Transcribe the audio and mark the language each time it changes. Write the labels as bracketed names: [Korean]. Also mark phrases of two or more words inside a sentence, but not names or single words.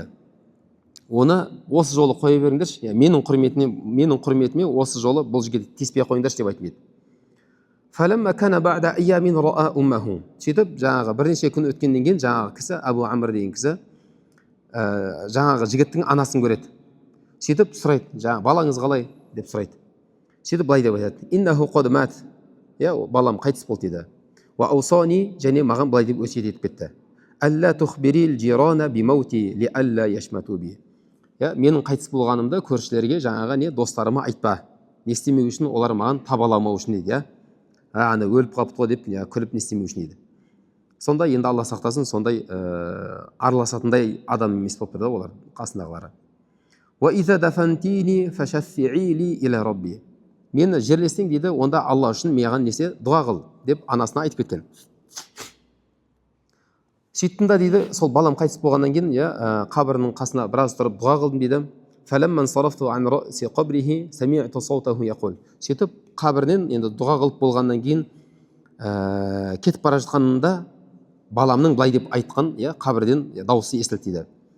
[Kazakh] Оны осы жолы қоя беріңдерші, менің құрметіме осы жолы бұл жігітті тиіспей қойыңдаршы деп айттым дейді. Сөйтіп жаңағы бірнеше күн өткеннен кейін жаңағы кісі Абу Амр деген кісі жаңағы жігіттің анасын көреді. Сөйтіп сұрайды, жаңағы балаңыз қалай деп сұрайды. Сөйтіп былай деп айтады. [Arabic] إنه قد مات. [Kazakh] Балам қайтыс болды дейді. [Arabic] وأوصاني, [Kazakh] және маған былай деп өсиет етіп кетті. [Arabic] ألا تخبري الجيران بموتي لئلا يشمتوا بي. [Kazakh] Менің қайтыс болғанымды көршілерге жаңағы достарыма айтпа. Не істемеу үшін, олар маған табаламау үшін дейді. Аны өліп қалыпты ғой деп күліп не істемеу үшін дейді. Сонда енді Алла сақтасын, сондай араласатындай адам емес болып тұрды олар қасындағылары. [Arabic] وإذا دفنتني فاشفعي لي إلى ربي. [Kazakh] Мені жерлесең дейді, онда Алла үшін маған несе дұға қыл деп анасына айтып кеткен. Сөйттім да дейді, сол балам қайтыс болғаннан кейін қабірінің қасына біраз тұрып дұға қылдым дейді. Сөйтіп қабірінен енді дұға қылып болғаннан кейін кетіп бара жатқанында баламның былай деп айтқан қабірден дауысы естілді дейді.